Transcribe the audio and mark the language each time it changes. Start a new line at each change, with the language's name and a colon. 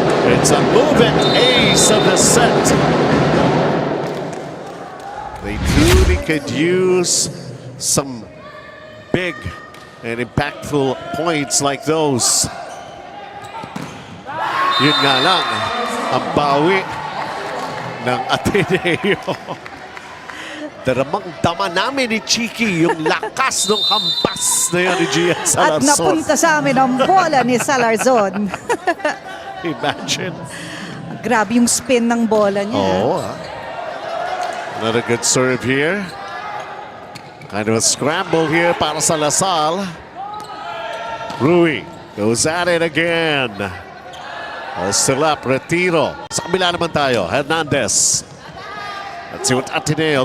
English: It's a move-it ace of the set. They truly could use some big and impactful points like those.
Filipino: Yun nga lang, ang bawi ng Ateneo. Daramang-dama namin ni Chiki yung lakas ng hampas na yun ni Gian At Salarzon. napunta sa amin ang bola ni Salarzon.
English: Imagine.
Filipino: Grabe yung spin ng bola niya.
English: Oh, another good serve here. Kind of a scramble here
Filipino: para sa Lasal.
English: Rui goes at it again. All still up, Retiro.
Filipino: Sa kabila naman tayo,
English: Hernandez. Let's see what Ateneo.